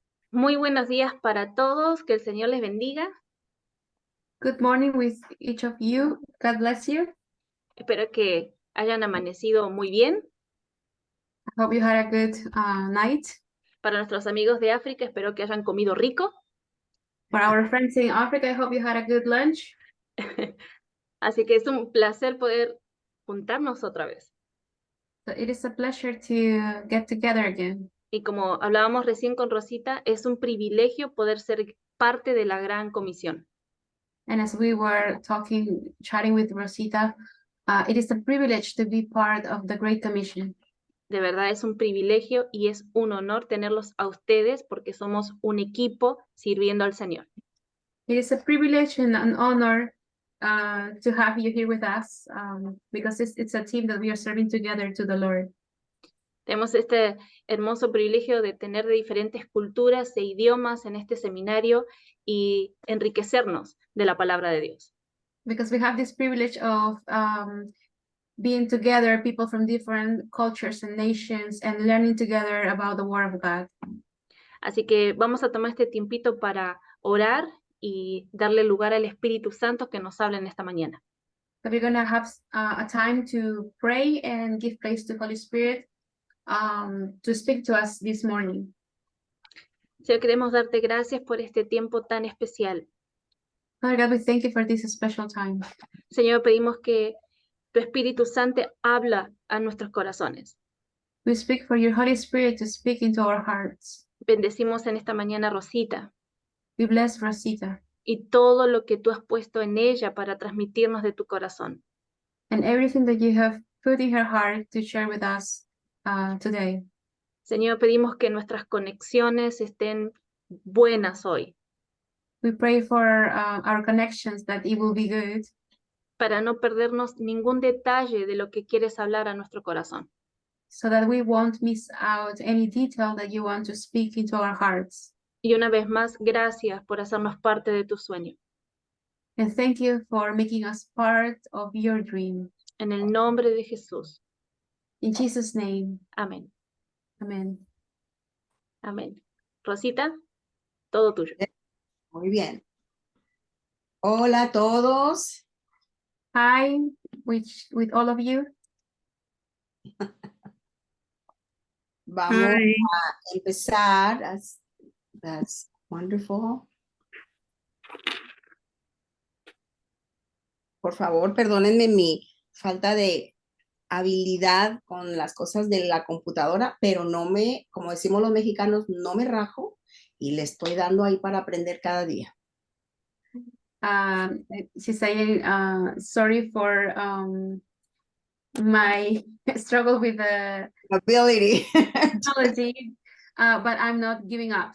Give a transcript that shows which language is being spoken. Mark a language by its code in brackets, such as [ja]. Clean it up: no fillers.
[es] Muy buenos días para todos, que el Señor les bendiga. [en] Good morning with each of you. God bless you. [es] Espero que hayan amanecido muy bien. [en] I hope you had a good night. [es] Para nuestros amigos de África, espero que hayan comido rico. [en] For our friends in Africa, I hope you had a good lunch. [es] Así que es un placer poder juntarnos otra vez. [en] So it is a pleasure to get together again. [es] Y como hablábamos recién con Rosita, es un privilegio poder ser parte de la gran comisión. [en] And as we were chatting with Rosita, it is a privilege to be part of the Great Commission. [es] De verdad es un privilegio y es un honor tenerlos a ustedes porque somos un equipo sirviendo al Señor. [en] It is a privilege and an honor to have you here with us because it's a team that we are serving together to the Lord. [es] Tenemos este hermoso privilegio de tener de diferentes culturas e idiomas en este seminario y enriquecernos de la palabra de Dios. [en] Because we have this privilege of being together, people from different cultures and nations, and learning together about the Word of God. [es] Así que vamos a tomar este tiempito para orar y darle lugar al Espíritu Santo que nos hable en esta mañana. [en] So we're going to have a time to pray and give place to Holy Spirit to speak to us this morning. [es] Señor, queremos darte gracias por este tiempo tan especial. [en] Father God, we thank you for this special time. [es] Señor, pedimos que tu Espíritu Santo habla a nuestros corazones. [en] We speak for your Holy Spirit to speak into our hearts. [es] Bendecimos en esta mañana a Rosita [en] We bless Rosita [es] y todo lo que tú has puesto en ella para transmitirnos de tu corazón. [en] and everything that you have put in her heart to share with us today. [es] Señor, pedimos que nuestras conexiones estén buenas hoy, [en] We pray for our connections that it will be good, [es] para no perdernos ningún detalle de lo que quieres hablar a nuestro corazón. [en] so that we won't miss out any detail that you want to speak into our hearts. [es] Y una vez más, gracias por hacernos parte de tu sueño. [en] And thank you for making us part of your dream. [es] En el nombre de Jesús. [en] In Jesus' name, [es] Amén. [en] amen. [es] Amén. Rosita, todo tuyo. Muy bien. Hola a todos. [en] Hi, with all of you. [es] Vamos [en] Hi. [es] a empezar. [en] That's wonderful. [es] Por favor, perdónenme mi falta de habilidad con las cosas de la computadora, pero como decimos los mexicanos, no me rajo y le estoy dando ahí para aprender cada día. [en] She's saying, sorry for my struggle with the Ability. technology, but I'm not giving up.